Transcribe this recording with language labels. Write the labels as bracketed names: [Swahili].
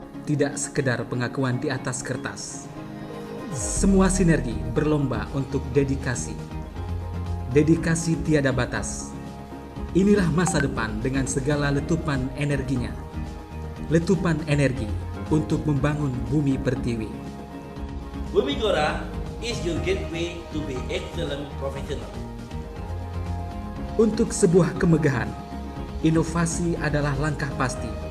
[Indonesian] Tidak sekedar pengakuan di atas kertas. Semua sinergi berlomba untuk dedikasi. Dedikasi tiada batas. Inilah masa depan dengan segala letupan energinya. Letupan energi untuk membangun bumi pertiwi. [English] Bumi Gora is your gateway to be excellent professional. [Indonesian] Untuk sebuah kemegahan, inovasi adalah langkah pasti.